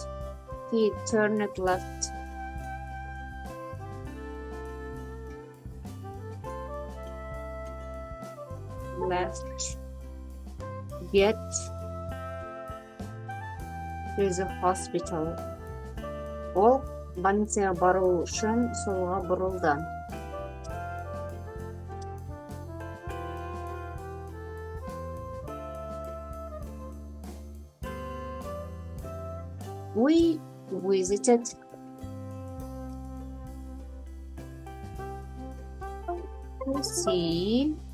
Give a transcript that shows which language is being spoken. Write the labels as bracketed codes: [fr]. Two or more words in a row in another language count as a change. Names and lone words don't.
[en] He turned left. Get to the hospital. [kk] Ол больницаға бару үшін солға бұрылды. [en] We visited to see.